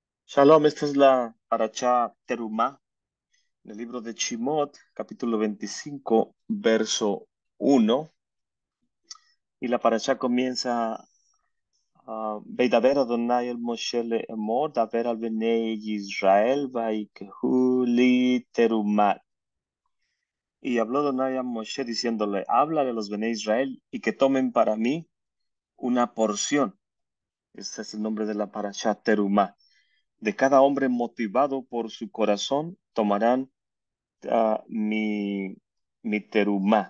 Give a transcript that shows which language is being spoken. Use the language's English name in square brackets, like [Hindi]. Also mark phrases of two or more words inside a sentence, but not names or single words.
[Spanish] Shalom, esta es la Parashá Terumá, en el libro de Shemot, capítulo 25, verso 1. Y la Parashá comienza, [Hebrew] וידבר אדוני אל משה לאמור, דבר אל בני ישראל ויקחו לי תרומה. [Spanish] Y habló Adonai a Moshe diciéndole, háblale a los [Hebrew] בני ישראל [Spanish] y que tomen para mí una porción. Este es el nombre de la Parashá Terumá. De cada hombre motivado por su corazón tomarán mi terumá.